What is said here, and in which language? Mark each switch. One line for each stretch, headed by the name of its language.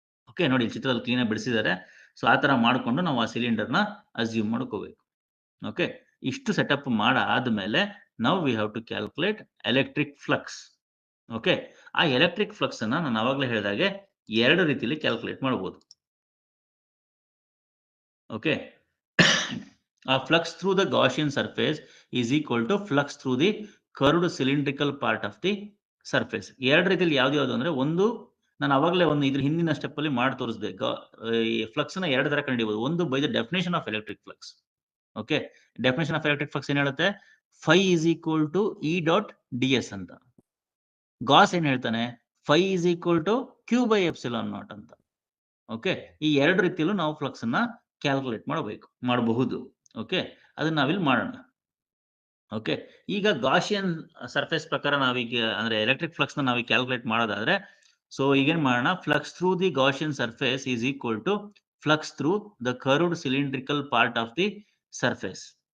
Kannada: Okay, ನೋಡಿ ಚಿತ್ರದಲ್ಲಿ clean ಆಗಿ ಬಿಡಿಸಿದ್ದಾರೆ. ಸೊ ಆ ತರ ಮಾಡ್ಕೊಂಡು ನಾವು ಆ ಸಿಲಿಂಡರ್ ನ ಅಸ್ಯೂಮ್ ಮಾಡ್ಕೋಬೇಕು. ಓಕೆ, ಇಷ್ಟು ಸೆಟಪ್ ಮಾಡಾದ್ಮೇಲೆ ನಾವು
English: We have to calculate electric flux.
Kannada: Okay, ಆ ಎಲೆಕ್ಟ್ರಿಕ್ ಫ್ಲಕ್ಸ್ ಅನ್ನ ನಾನು ಅವಾಗಲೇ ಹೇಳಿದಾಗೆ 2 ರೀತಿಯಲ್ಲಿ ಕ್ಯಾಲ್ಕುಲೇಟ್ ಮಾಡಬಹುದು.
English: Okay, a flux through the Gaussian surface is equal to flux through the curved cylindrical part of the surface.
Kannada: 2 ರೀತಿಯಲ್ಲಿ ಯಾವ್ದು ಅಂದ್ರೆ, ಒಂದು ನಾನು ಅವಾಗಲೇ ಒಂದು ಇದ್ರ ಹಿಂದಿನ ಸ್ಟೆಪ್ ಅಲ್ಲಿ ಮಾಡಿ ತೋರಿಸಿದೆ. ಈ ಫ್ಲಕ್ಸ್ ನ 2 ತರ ಕಂಡುಹಿಡಿಯಬಹುದು. ಒಂದು by the definition of electric flux. Okay, definition of electric flux ಏನ್ ಹೇಳುತ್ತೆ,
English: phi is equal to E dot ds
Kannada: ಅಂತ. ಗಾಸ್ ಏನ್ ಹೇಳ್ತಾನೆ,
English: phi is equal to Q by epsilon naught
Kannada: ಅಂತ. ಓಕೆ, ಈ 2 ರೀತಿಯಲ್ಲೂ ನಾವು ಫ್ಲಕ್ಸ್ ಅನ್ನ ಕ್ಯಾಲ್ಕುಲೇಟ್ ಮಾಡಬಹುದು. ಓಕೆ, ಅದನ್ನ ನಾವಿಲ್ಲಿ ಮಾಡೋಣ. ಓಕೆ, ಈಗ ಗಾಶಿಯನ್ ಸರ್ಫೇಸ್ ಪ್ರಕಾರ ನಾವೀಗ ಅಂದ್ರೆ ಎಲೆಕ್ಟ್ರಿಕ್ ಫ್ಲಕ್ಸ್ ನ ನಾವೀಗ ಕ್ಯಾಲ್ಕುಲೇಟ್ ಮಾಡೋದಾದ್ರೆ, ಸೊ ಈಗೇನ್ ಮಾಡೋಣ,
English: Flux through the Gaussian surface is equal to flux through the curved cylindrical part of the surface.